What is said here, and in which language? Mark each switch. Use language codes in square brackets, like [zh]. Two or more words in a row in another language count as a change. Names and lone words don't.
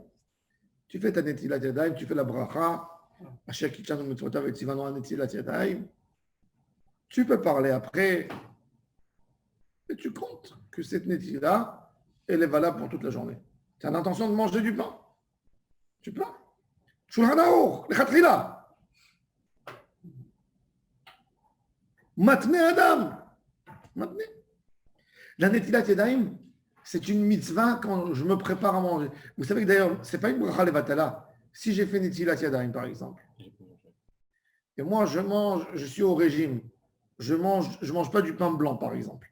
[fr] Tu fais ta [he] נטילת ידיים, [fr] tu fais la bracha. Tu peux parler après et tu comptes que cette Netila, elle est valable pour toute la journée. Tu as l'intention de manger du pain. Tu peux. Shulchan Aruch, lechatchila. Matne Adam. Matne. La [he] נטילת ידיים, [fr] c'est une mitzvah quand je me prépare à manger. Vous savez que d'ailleurs, ce n'est pas une [he] ברכה לבטלה. [fr] Si j'ai fait [he] נטילת ידיים, [fr] par exemple, et moi je suis au régime, je mange pas du pain blanc, par exemple.